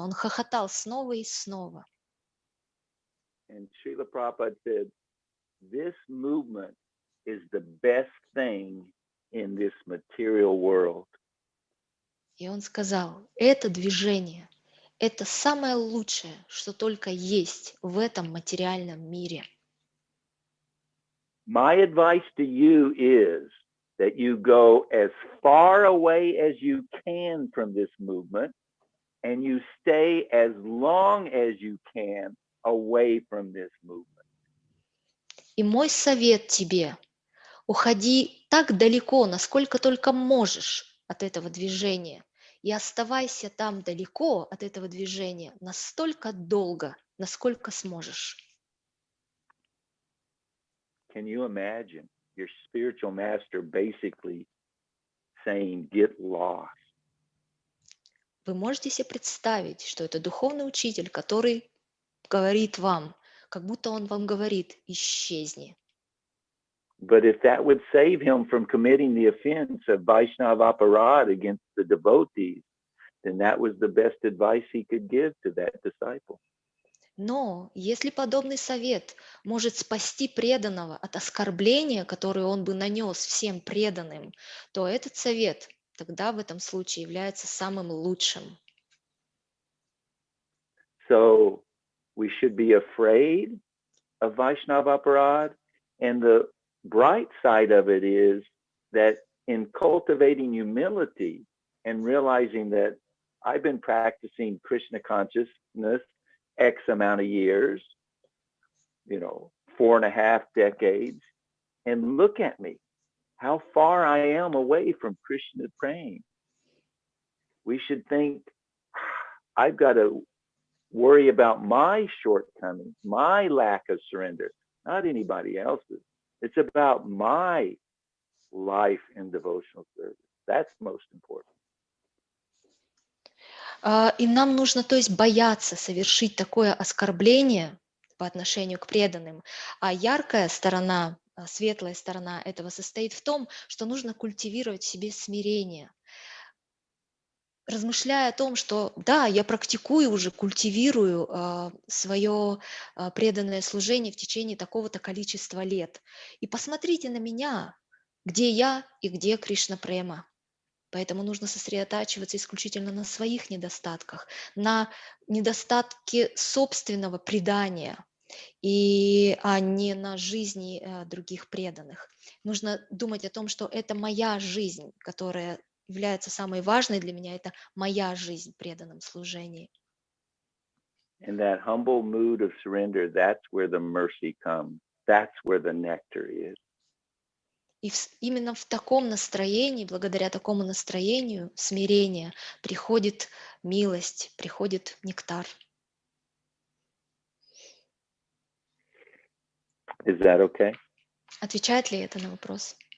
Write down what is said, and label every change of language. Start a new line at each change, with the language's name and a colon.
Russian: Он хохотал снова и снова.
English: And Srila Prabhupada said, this movement is the best thing in this material world.
Russian: И он сказал, это движение, это самое лучшее, что только есть в этом материальном мире.
English: My advice to you is that you go as far away as you can from this movement and you stay as long as you can away from this movement.
Russian: И мой совет тебе, уходи так далеко, насколько только можешь от этого движения, и оставайся там далеко от этого движения настолько долго, насколько сможешь.
English: Can you imagine your spiritual master basically saying, get lost?
Russian: Вы можете себе представить, что это духовный учитель, который говорит вам, как будто он вам говорит, исчезни.
English: But if that would save him from committing the offense of Vaishnava aparad against the devotees, then that was the best advice he could give to that disciple.
Russian: Но если подобный совет может спасти преданного от оскорбления, которое он бы нанес всем преданным, то этот совет тогда в этом случае является самым лучшим.
English: So we should be afraid of Vaishnava aparad, and the bright side of it is that in cultivating humility and realizing that I've been practicing Krishna consciousness X amount of years, 4.5 decades, and look at me, how far I am away from Krishna praying. We should think, I've got to worry about my shortcomings, my lack of surrender, not anybody else's. It's about my life in devotional service. That's most important.
Russian: И нам нужно, то есть, бояться совершить такое оскорбление по отношению к преданным. А яркая сторона, светлая сторона этого состоит в том, что нужно культивировать в себе смирение. Размышляя о том, что да, я практикую уже, культивирую свое преданное служение в течение такого-то количества лет. И посмотрите на меня, где я и где Кришна Према. Поэтому нужно сосредотачиваться исключительно на своих недостатках, на недостатке собственного предания, а не на жизни других преданных. Нужно думать о том, что это моя жизнь, которая является самой важной для меня, это моя жизнь в преданном служении.
English: In that humble mood of surrender, that's where the mercy comes. That's where the nectar is.
Russian: И именно в таком настроении, благодаря такому настроению, смирения, приходит милость, приходит нектар.
English: Is that okay?
Russian: Отвечает ли это на вопрос?